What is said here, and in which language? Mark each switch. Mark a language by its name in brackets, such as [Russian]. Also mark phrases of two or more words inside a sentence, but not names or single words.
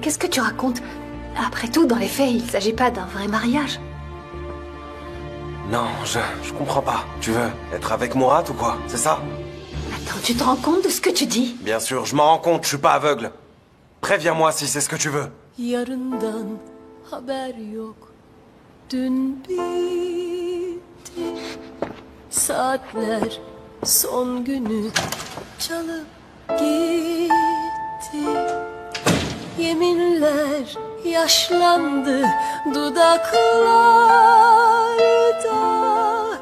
[French] Qu'est-ce que tu racontes? Après tout, dans les faits, il s'agit pas d'un vrai mariage. Non, je comprends pas. Tu veux être avec Murat ou quoi? C'est ça? Attends, tu te rends compte de ce que tu dis? Bien sûr, je m'en rends compte, je suis pas aveugle. Préviens-moi si c'est ce que tu veux. [Turkish] Yarından haber yok. Dün bitti. Saatler son günü çalıp gitti. Yeminler yaşlandı dudaklarda.